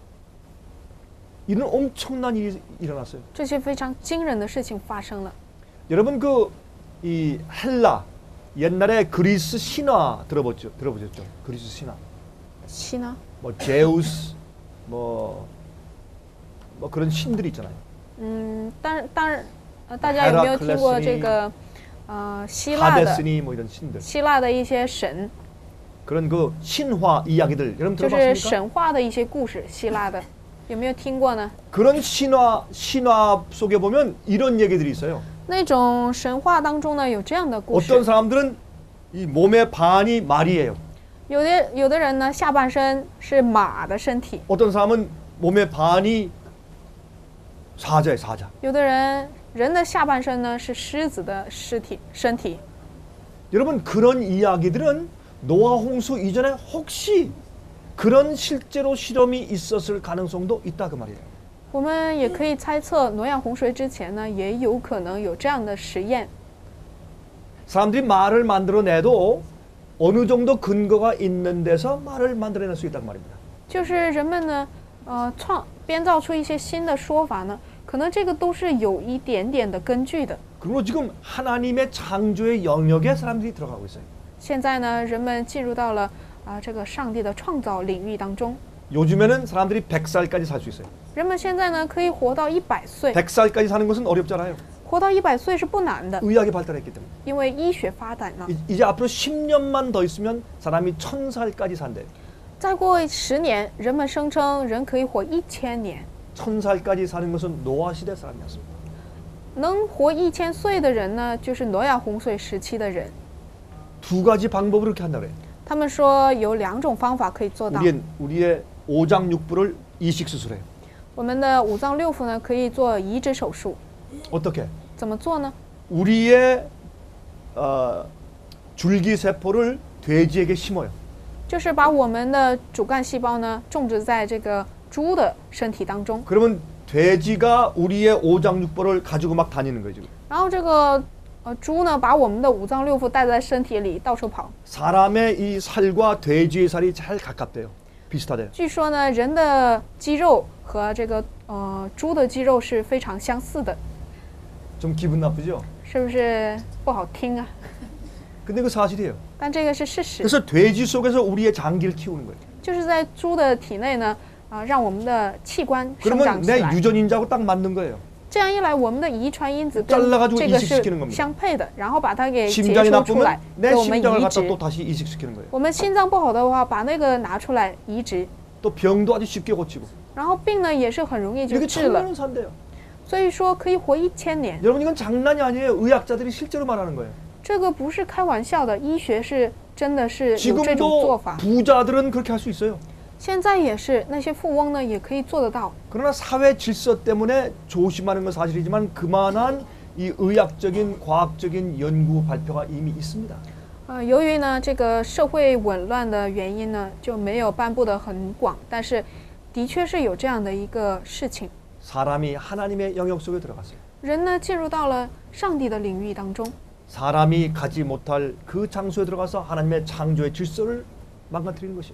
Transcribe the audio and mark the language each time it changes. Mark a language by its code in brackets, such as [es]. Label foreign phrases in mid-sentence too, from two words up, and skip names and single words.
[ko] 이런 엄청난 일이 일어났어요. [zh] 这些非常惊人的事情发生了。 [ko] 여러분 이 헬라 옛날에 그리스 신화 들어보셨죠? 그리스 신화. [zh] 西呢？ [ko] 뭐 제우스 뭐 그런 신들이 있잖아요. [zh] 当然，大家有没有听过这个希腊的 [ko] 하데스니 뭐 이런 신들. [zh] 希腊的一些神， [ko] 그런 그 신화 이야기들 여러분 [zh] 就是 [ko] 들어봤습니까? [zh] 神话的一些故事，希腊的有没有听过呢？ [ko] 그런 신화 속에 보면 이런 얘기들이 있어요. [zh] 那种神话当中呢，有这样的故 [ko] 어떤 [zh] 事。 [ko] 사람들은 이 몸의 반이 말이에요. [zh] 有的人呢，下半身是马的身体； [ko] 어떤 사람은 몸의 반이 사자예요, 사자. [zh] 有的人的下半身呢是狮子的身体。 [ko] 여러분 그런 이야기들은 노아 홍수 이전에 혹시 그런 실제로 실험이 있었을 가능성도 있다 그 말이에요. [zh] 我们也可以猜测，挪亚洪水之前呢，也有可能有这样的实验。 [ko] 사람들이 말을 만들어내도 어느 정도 근거가 있는 데서 말을 만들어낼 수 있단 말입니다. [zh] 就是人们呢， 编造出一些新的说法呢，可能这个都是有一点点的根据的。 [ko] 그리고 지금 하나님의 창조의 영역에 사람들이 들어가고 있어요. [zh] 现在呢，人们进入到了这个上帝的创造领域当中。 [ko] 요즘에는 사람들이 100살까지 살 수 있어요. [zh] 人们现在呢可以活到100岁， [ko] 100살까지 사는 것은 어렵잖아요. [zh] 活到100岁是不难的， [ko] 의학이 발달했기 때문에. [zh] 因为医学发展了。 [ko] 이제 앞으로 10년만 더 있으면 사람이 1000살까지 산대. [zh] 再过10年，人们声称人可以活1000年。 [ko] 1000살까지 사는 것은 노아 시대 사람이었습니다. [zh] 能活1000岁的人呢，就是挪亚洪水时期的人。 [ko] 두 가지 방법으로 이렇게 한다 그래요. [zh] 他们说有2种方法可以做到。 [ko] 우리의 오장육부를 이식 수술해요. [zh] 我们的五脏六腑呢，可以做移植手术。 [ko] 어떻게? [zh] 怎么做呢？ [ko] 우리의 줄기세포를 돼지에게 심어요. [zh] 就是把我们的主干细胞呢种植在这个猪的身体当中， [ko] 그러면 돼지가 우리의 오장육부를 가지고 막 다니는 거예요 지금. [zh] 然后这个猪呢把我们的五脏六腑带在身体里到处跑。 [ko] 사람의 이 살과 돼지의 살이 잘 가깝대요. 비슷하대요. [zh] 据说呢，人的肌肉和这个猪的肌肉是非常相似的， [ko] 좀 기분 나쁘죠? [zh] 是不是不好听啊？ [ko] 근데 그 사실이에요. [zh] 但这个是事实， [ko] 그래서 돼지 속에서 우리의 장기를 키우는 거예요. [zh] 就是在猪的体内呢，让我们的器官生 [ko] 그러면 [zh] 长起 [ko] 내 [zh] 来。 [ko] 유전인자하고 딱 맞는 거예요. [zh] 这样一来，我们的遗传因子跟 [ko] 잘라가지고 [zh] 这个 [ko] 이식시키는 [zh] 是 [ko] 겁니다. [zh] 相配的，然后把它给解 [ko] 심장이 [zh] 抽出 [ko] 나쁘면 [zh] 来， [ko] 내 [zh] 给我们 [ko] 심장을 [zh] 移 [ko] 갖다 [zh] 植。 [ko] 또 다시 이식시키는 거예요. [zh] 我们心脏不好的话，把那个拿出来移植， [ko] 또 병도 아주 쉽게 고치고. [zh] 然后病呢也是很容易就 [ko] 이렇게 [zh] 治了。 [ko] 천년은 산대요. [zh] 所以说可以活1000年， [ko] 여러분 이건 장난이 아니에요. 의학자들이 실제로 말하는 거예요. [zh] 这个不是开玩笑的，医学是真的是有这种做 [ko] 지금도 [zh] 法。 [ko] 부자들은 그렇게 할 수 있어요. [zh] 现在也是，那些富翁呢也可以做得到。 [ko] 그러나 사회 질서 때문에 조심하는 건 사실이지만 그만한 이 의학적인 과학적인 연구 발표가 이미 있습니다. [zh] 由于呢这个社会紊乱的原因呢，就没有颁布的很广，但是的确是有这样的一个事情。 [ko] 사람이 하나님의 영역 속에 들어갔어요. [zh] 人呢进入到了上帝的领域当中， [ko] 사람이 가지 못할 그 장소에 들어가서 하나님의 창조의 질서를 망가뜨리는 것이에요.